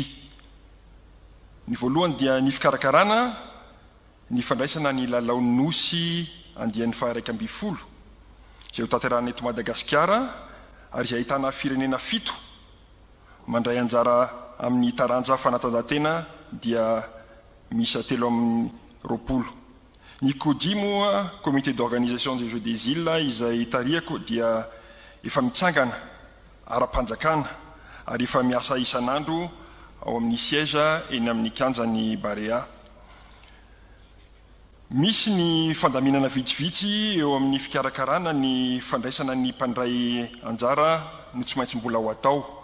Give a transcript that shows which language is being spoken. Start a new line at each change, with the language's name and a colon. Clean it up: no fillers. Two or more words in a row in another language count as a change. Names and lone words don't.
Malagasy: Ny voalohany dia ny fikarakarana, ny fandraisana ny lalaon'ny nosy andian'ny faha 1 izay ho tanterahana eto Madagasikara ary izay ahitana firenena 7 mandray anjara amin'ny taranja fanatanjahantena dia misy 320. Ny CODI moa,
French: comité d'organisation des Jeux des Îles,
Malagasy: izay tariako dia efa mitsangana ara-panjakana ary efa miasa isanandro ao amin'ny siège eny amin'ny kianjan'ny Barea. Misy ny fandaminana vitsivitsy eo amin'ny fikarakarana ny fandraisana ny mpandray anjara no tsy maintsy mbola ho atao.